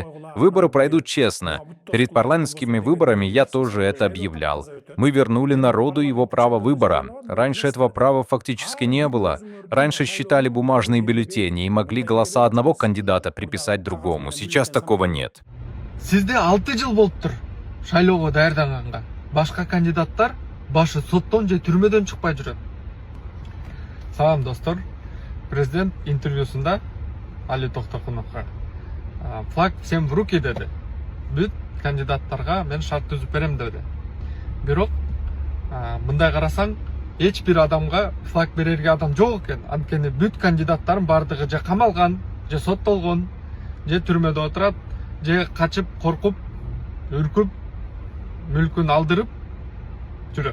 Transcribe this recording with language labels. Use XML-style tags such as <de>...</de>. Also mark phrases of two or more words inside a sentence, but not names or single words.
<ru>Выборы пройдут честно. Перед парламентскими выборами я тоже это объявлял. Мы вернули народу его право выбора. Раньше этого права фактически не было. Раньше считали бумажные бюллетени и могли голоса одного кандидата приписать другому. Сейчас такого нет.</ru> <ky>Сизде 6 жыл болуптур шайлоого даярданганга. Башка кандидаттар башы соттон же түрмөдөн чыкпай жүрөт. Салам достор. Президент интервьюсунда Али Токтокуновго</ky> <ru>флаг всем в руки</ru> <ky>деди. Бүт кандидаттарга мен шарт түзүп берем деди. Бирок мындай карасаң, эч бир адамга флаг берерге адам жок экен. Анткени бүт кандидаттардын бардыгы же камалган, же соттолгон, же түрмөдө отурат, же качып, коркуп, үркүп, мүлкүн алдырып жүрөт.</ky>